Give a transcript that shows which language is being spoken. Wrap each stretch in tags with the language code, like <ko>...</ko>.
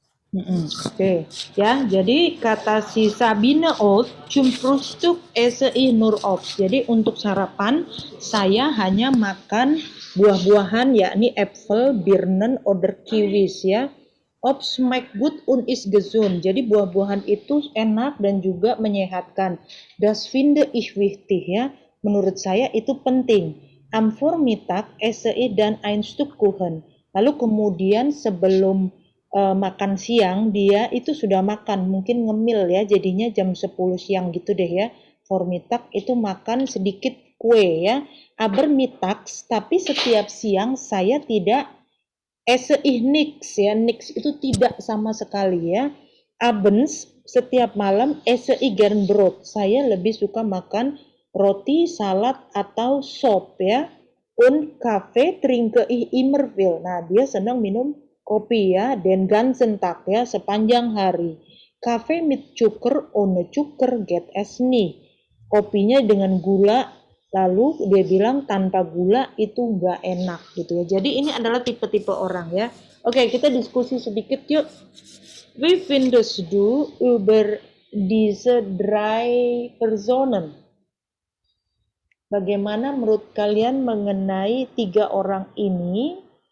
<id>Oke, ya. Jadi kata si Sabine Oud,</id> <de>zum Frühstück esse ich nur Obst.</de> <id>Jadi untuk sarapan saya hanya makan buah-buahan, yakni</id> <de>Äpfel, Birnen, oder Kiwis</de> <id>ya.</id> <de>Obst schmeckt gut und ist gesund.</de> <id>Jadi buah-buahan itu enak dan juga menyehatkan.</id> <de>Das finde ich wichtig ya.</de> <id>Menurut saya itu penting.</id> <de>Am Vormittag esse ich dann ein Stück Kuchen.</de> <id>Lalu kemudian sebelum makan siang dia itu sudah makan, mungkin ngemil ya, jadinya jam 10 siang gitu deh ya. Vormittag itu makan sedikit kue ya.</id> <de>Aber mittags,</de> <id>tapi setiap siang saya tidak</id> <de>esse ich nix</de> <id>ya. Nix itu tidak sama sekali ya.</id> <de>Abends,</de> <id>setiap malam</id> <de>esse ich gern Brot.</de> <id>Saya lebih suka makan roti, salad atau sop ya.</id> <de>Und Kaffee trinke ich immer viel.</de> <id>Nah, dia senang minum kopi ya,</id> <de>den ganzen Tag</de> <id>ya, sepanjang hari.</id> <de>Kafe mit Zucker ohne Zucker get es nie.</de> <id>Kopinya dengan gula, lalu dia bilang tanpa gula itu nggak enak gitu ya. Jadi ini adalah tipe-tipe orang ya. Oke, kita diskusi sedikit yuk.</id> <de>Wie findest du über diese drei Personen?</de> <id>Bagaimana menurut kalian mengenai tiga orang ini?</id>